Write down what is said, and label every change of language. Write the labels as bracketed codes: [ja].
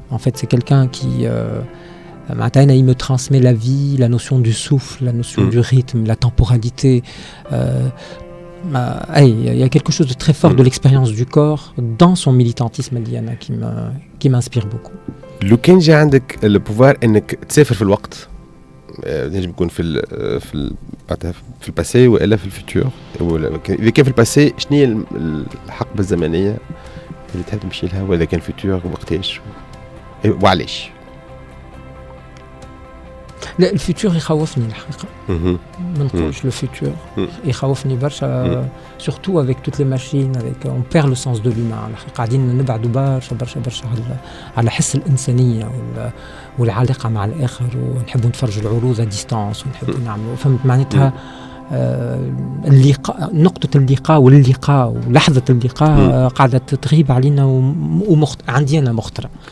[fr] En fait, c'est quelqu'un qui. Il me transmet la vie, la notion du souffle, la notion du rythme, la temporalité. Il y a quelque chose de très fort de l'expérience du corps dans son militantisme Liana qui m'inspire beaucoup. [ar] لو كان جا عندك البوفوار انك تسافر في الوقت، نجم يكون في الباسي والا في الفيتور، اذا كان في الباسي شنو هي الحقبه الزمنيه اللي تحب تمشي لها، واذا كان فيتور وقتاش وعلاش؟ لا الفيتور يخوفني الحقيقه. ما نقولش لو فيتور يخوفني برشا [fr] surtout avec toutes les machines avec on perd le sens de l'humain. [ar] الحقيقه قاعدين نبعدوا برشا على حس الانسانيه والعلاقه مع الاخر، ونحبوا نتفرجوا العروض [fr] à distance [ar] ونحبوا نعملوا فهمت معناتها اللقاء، نقطة اللقاء واللقاء ولحظة اللقاء قاعدة تغيب علينا عندي أنا مخطرة.